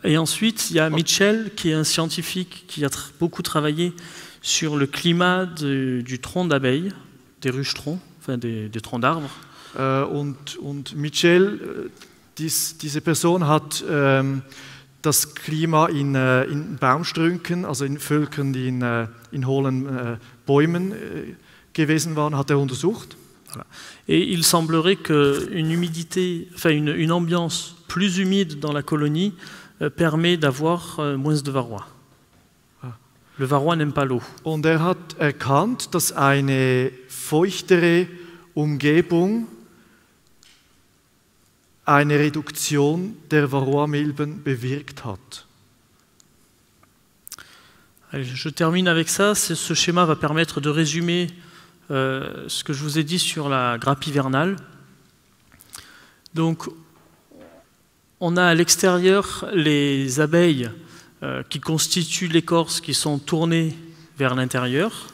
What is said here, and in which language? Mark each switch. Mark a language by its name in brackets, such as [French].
[French] Et ensuite, il y a Mitchell, qui est un scientifique qui a beaucoup travaillé sur le climat du tronc d'abeille, des ruches-troncs, enfin des troncs d'arbres. [German] Und Mitchell, diese Person hat das Klima in Baumstrünken, also in Völkern, die in hohlen Bäumen gewesen waren, hat untersucht. [French] Voilà. Et il semblerait qu'une humidité, enfin une ambiance plus humide dans la colonie permet d'avoir moins de varroa. Le varroa n'aime pas l'eau. [German] Und hat erkannt, dass eine feuchtere Umgebung eine Reduktion der Varroamilben bewirkt hat. [French] Allez, je termine avec ça. Ce schéma va permettre de résumer ce que je vous ai dit sur la grappe hivernale. Donc, on a à l'extérieur les abeilles qui constituent l'écorce, qui sont tournées vers l'intérieur.